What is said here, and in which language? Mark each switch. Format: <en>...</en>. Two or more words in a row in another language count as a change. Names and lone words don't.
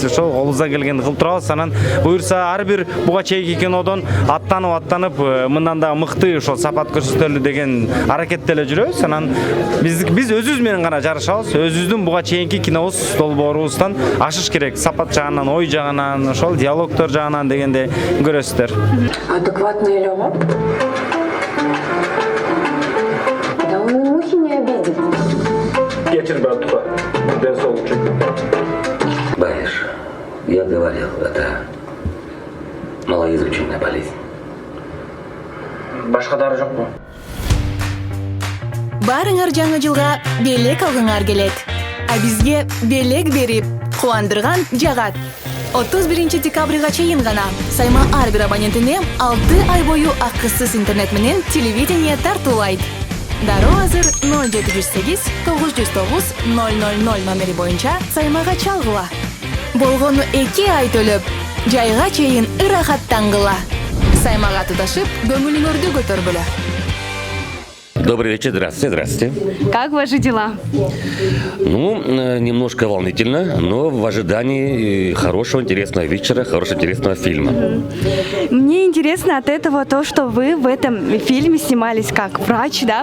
<ky>Ошол колубуздан келгенди кылып турабыз. Анан буюрса ар бир буга чейинки кинодон аттанып, мындан да мыкты ошол сапат көрсөтөлү деген аракетте эле жүрөбүз. Анан биз өзүбүз менен гана жарышабыз. Өзүбүздүн буга чейинки кинобуз долбоорубуздан ашыш керек. Сапат жагынан, ой жагынан, ошол диалогтор жагынан дегенде көрөсүздөр.</ky> <ru>Адекватный эле го. Да он мухи не обидит. Вечер, братуха. Дэн солнышек. Баиш, я говорил, это малоизученная болезнь.</ru> <ky>Башка дары жокпу? Барыңар жаңы жылга белек алгыңар келет. А бизге белек берип, кубандырган жагат. 31 декабрга чейин гана сайма ар бир абонентине 6 ай бою акысыз интернет менен телевидение тартуулайт. Дароо азыр 0708 909 000 номери боюнча саймага чалгыла. Болгону 2 ай төлөп, жайга чейин ырахаттангыла. Саймага туташып, көңүлүңөрдү көтөргүлө.</ky> <ru>Добрый вечер, здравствуйте, здравствуйте. Как ваши дела? Ну, немножко волнительно, но в ожидании хорошего, интересного вечера, хорошего, интересного фильма. Мне интересно от этого то, что вы в этом фильме снимались как врач, да?</ru>